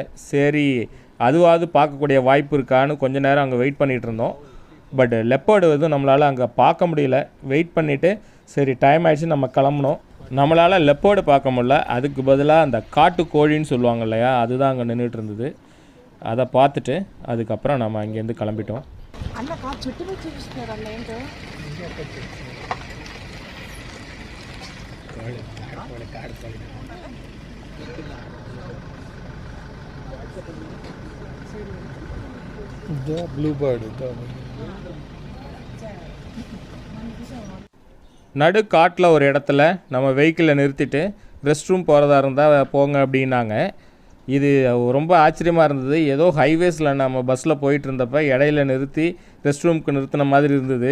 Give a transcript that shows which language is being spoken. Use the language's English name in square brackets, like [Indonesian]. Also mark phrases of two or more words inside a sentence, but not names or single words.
[Tamil] சரி அதுவாவது பார்க்கக்கூடிய வாய்ப்பு இருக்கான்னு கொஞ்சம் நேரம் அங்கே வெயிட் பண்ணிகிட்டு இருந்தோம். பட் லெப்பர்டு வந்து நம்மளால் அங்கே பார்க்க முடியல. வெயிட் பண்ணிவிட்டு சரி டைம் ஆகிடுச்சு நம்ம கிளம்புனோம். நம்மளால் லெப்பர்டு பார்க்க முடியல. அதுக்கு பதிலாக அந்த காட்டு கோழின்னு சொல்லுவாங்க இல்லையா, அதுதான் அங்கே நின்றுட்டு இருந்தது. அதை பார்த்துட்டு அதுக்கப்புறம் நம்ம அங்கேருந்து கிளம்பிட்டோம். [Telugu] అన్న కాదు చుట్టూ మీద చూపిస్తున్నారు అన్న ఏంటో. [English] blue bird [Tamil] நடு காட்டில் ஒரு இடத்துல நம்ம வெஹிக்கிளை நிறுத்திட்டு [English] rest room [Tamil] போகிறதா இருந்தால் போங்க அப்படின்னாங்க. இது ரொம்ப ஆச்சரியமாக இருந்தது. ஏதோ ஹைவேஸில் நம்ம பஸ்ஸில் போயிட்டு இருந்தப்போ இடையில நிறுத்தி [English] rest roomக்கு [Tamil] நிறுத்தின மாதிரி இருந்தது.